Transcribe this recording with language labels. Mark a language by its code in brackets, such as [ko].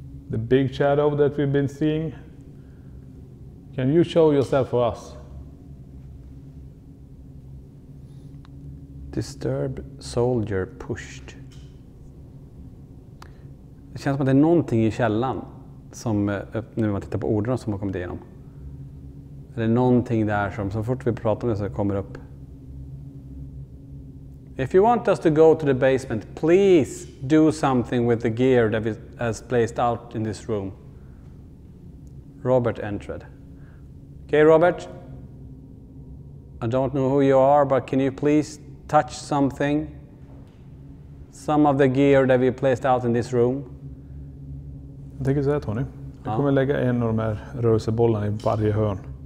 [en] The big shadow that we've been seeing. Can you show yourself for us? Disturbed soldier pushed. [sv] Det känns som att det är någonting i källan som, nu när man tittar på orden som har kommit igenom. Det är någonting där som så fort vi pratar om det så kommer upp. [en] If you want us to go to the basement, please do something with the gear that is placed out in this room. Robert entered. Okay, Robert. I don't know who you are, but can you please touch something? Some of the gear that we placed out in this room. [sv] Jag tänker säga Tony. Jag kommer lägga en av de här rörelsebollarna i varje hörn.